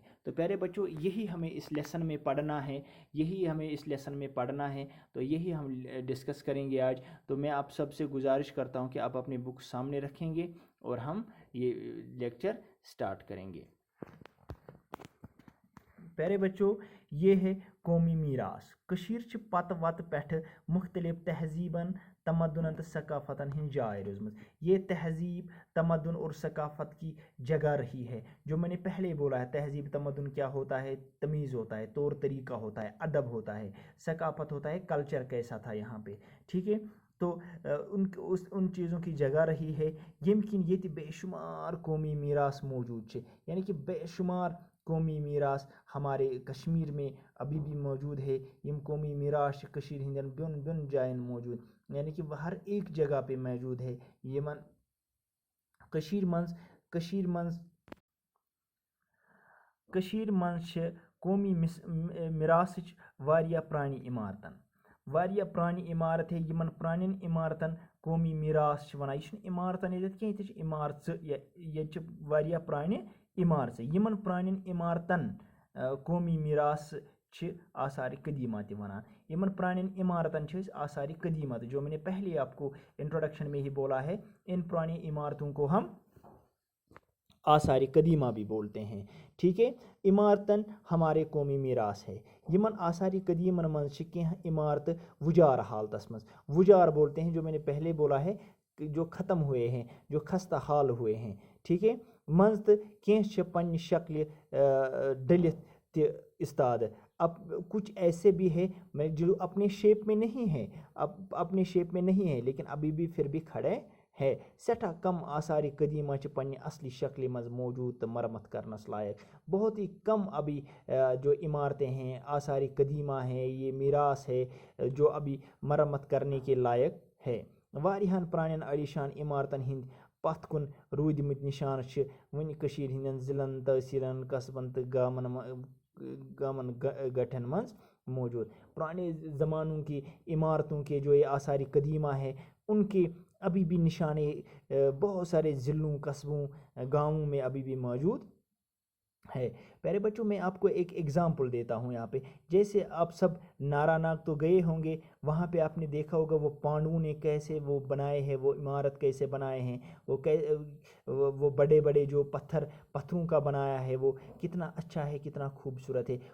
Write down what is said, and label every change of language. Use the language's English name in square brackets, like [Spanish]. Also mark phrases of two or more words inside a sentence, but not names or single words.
[Hindi] तो प्यारे बच्चों, यही हमें इस लेसन में पढ़ना है, तो यही हम डिस्कस करेंगे आज। तो मैं आप सबसे गुजारिश करता हूँ कि आप अपनी बुक सामने रखेंगे और हम ये [English] lecture start [Hindi] करेंगे। प्यारे बच्चों, ये है कौमी मीरास। [Kashmiri] कशीर च पत वत पेठ मुख्तलिफ तहजीबन, तमद्दुन तो सकाफ़तन हिंद जाय रोजमज। [Hindi] ये तहजीब, तमद्दुन और सकाफ़त की जगह रही है। जो मैंने पहले बोला है, तहजीब तमद्दुन क्या होता है? तमीज़ होता है, तौर तरीका होता है, अदब होता है। सकाफ़त होता है कल्चर कैसा था यहाँ पे, ठीक है। तो उन चीज़ों की जगह रही है। यमकिन ये बेशुमार कौमी मीरास मौजूद है, यानी कि बेशुमार कौमी मीरास हमारे कश्मीर में अभी भी मौजूद है। [Kashmiri] यम कौमी मीरास कशीर हिंदन बिन बिन जायन मौजूद, [Hindi] यानी कि वह हर एक जगह पे मौजूद है। [Kashmiri] यमन कशीर मंज कौमी मीरासच वारिया प्राणी इमारतन, वारिया प्राणी इमारत है। यमन प्राणीन इमारतन कौमी मीरास वनान। यह इमारतन ये इमारत, ये वारिया प्राणी इमारत। यमन प्राणीन इमारतन कौमी मीरास आसार कदीमा वनान। यमन प्राणीन इमारतन आसार कदीमा, [Hindi] जो मैंने पहले आपको इंट्रोडक्शन में ही बोला है, इन पुरानी इमारतों को हम आसार कदीमा भी बोलते हैं, ठीक है। इमारतन हमारे कौमी मीरास है। [Kashmiri] यमन आसार कदीमन मन इमारत वुजार हालतस मज, [Hindi] वुजार बोलते हैं, जो मैंने पहले बोला है, जो ख़त्म हुए हैं, जो खस्ता हाल हुए हैं, ठीक है। [Kashmiri] मंज तो कैं पन्ने शक्ल डलित इस्ताद। [Hindi] अब कुछ ऐसे भी है जो अपने शेप में नहीं है, अपने शेप में नहीं है, लेकिन अभी भी फिर भी खड़े है। [Kashmiri] सठा कम आसार कदीमा पन्ने असली शक्ल मज मौजूद तो मरम्मत करनस लायक। [Hindi] बहुत ही कम अभी जो इमारतें हैं, आसार कदीमा हैं, ये मीरास है जो अभी मरम्मत करने के लायक है। [Kashmiri] वारियान प्राणीन अलीशान इमारतन हिंद पथ कुन रूदमत निशान वन कशीर हिंदन जिलन, तहसीलन, कस्बन तो गामन गठन मंज मौजूद। [Hindi] पुराने ज़मानों की इमारतों के जो ये आसार कदीमा है, उनके अभी भी निशाने बहुत सारे ज़िलों, कस्बों, गाँवों में अभी भी मौजूद है। प्यारे बच्चों, मैं आपको एक एग्ज़ाम्पल देता हूँ यहाँ पे। जैसे आप सब नारानाग तो गए होंगे, वहाँ पे आपने देखा होगा वो पांडवों ने कैसे वो बनाए हैं, वो इमारत कैसे बनाए हैं, वो बड़े बड़े जो पत्थरों का बनाया है, वो कितना अच्छा है, कितना खूबसूरत है।